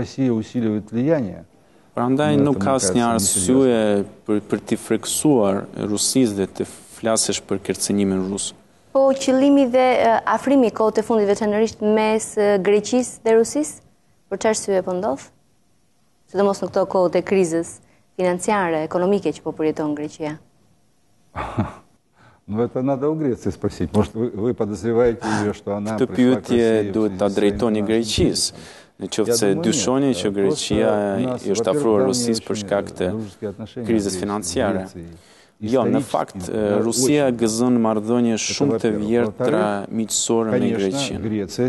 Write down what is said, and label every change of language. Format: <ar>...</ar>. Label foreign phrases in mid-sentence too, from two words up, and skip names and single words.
<sq>Prandaj nuk ka asnjë arsye për të friksuar Rusisë dhe të flasësh për kërcënimin rus. Po qëllimi dhe afrimi i kohët e fundit veçanërisht mes Greqisë dhe Rusisë, për çfarë arsye po ndodh? Sidomos në këto kohët e krizës financiare, ekonomike që po përjeton Greqia.</sq> <ru>Ну, это надо у Греции спросить. Может, вы подозреваете ее, что она...</ru> <sq>Këtë pyetje duhet ta drejtoni Greqisë. Në qoftë se dyshoni që Greqia i është afruar Rusisë për shkak të krizës financiare. Jo, në fakt, Rusia gëzon marrëdhënie shumë të vjertra miqësore me Greqinë.</sq>